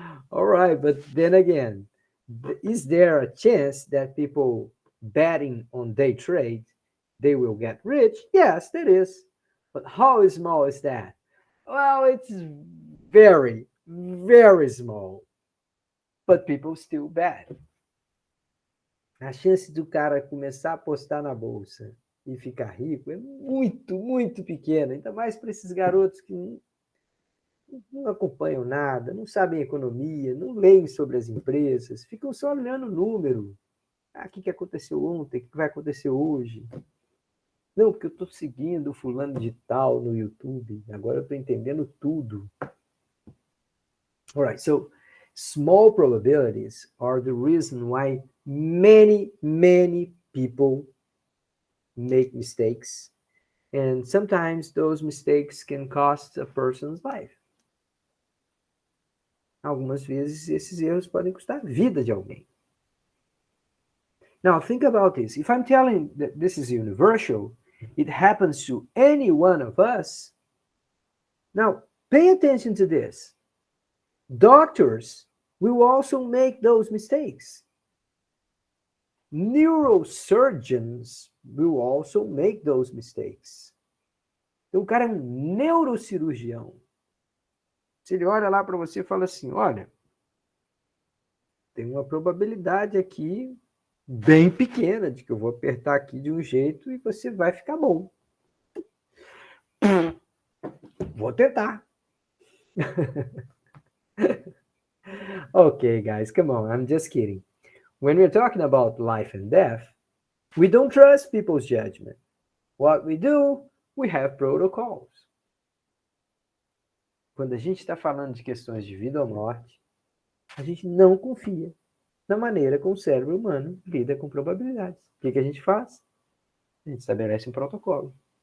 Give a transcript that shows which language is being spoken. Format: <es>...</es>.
<en>All right, but then again, is there a chance that people betting on day trade, they will get rich? Yes, there is. But how small is that? Well, it's very, very small. But people still bet.</en> <pt>A chance do cara começar a apostar na bolsa e ficar rico é muito, muito pequena. Ainda mais para esses garotos que não acompanham nada, não sabem economia, não leem sobre as empresas, ficam só olhando o número. Ah, o que aconteceu ontem? O que vai acontecer hoje? Não, porque eu estou seguindo o fulano de tal no YouTube. Agora eu estou entendendo tudo.</pt> <en>All right, so small probabilities are the reason why many, many people make mistakes. And sometimes those mistakes can cost a person's life.</en> <pt>Algumas vezes esses erros podem custar a vida de alguém.</pt> <en>Now, think about this. If I'm telling that this is universal, it happens to any one of us. Now, pay attention to this. Doctors will also make those mistakes. Neurosurgeons will also make those mistakes.</en> <pt>Então, o cara é um neurocirurgião. Se ele olha lá para você e fala assim, olha, tem uma probabilidade aqui bem pequena de que eu vou apertar aqui de um jeito e você vai ficar bom. Vou tentar.</pt> <en>Okay, guys, come on, I'm just kidding. When we're talking about life and death, we don't trust people's judgment. What we do, we have protocols.</en> <pt>Quando a gente está falando de questões de vida ou morte, a gente não confia na maneira como o cérebro humano lida com probabilidades. O que a gente faz? A gente estabelece um protocolo.</pt>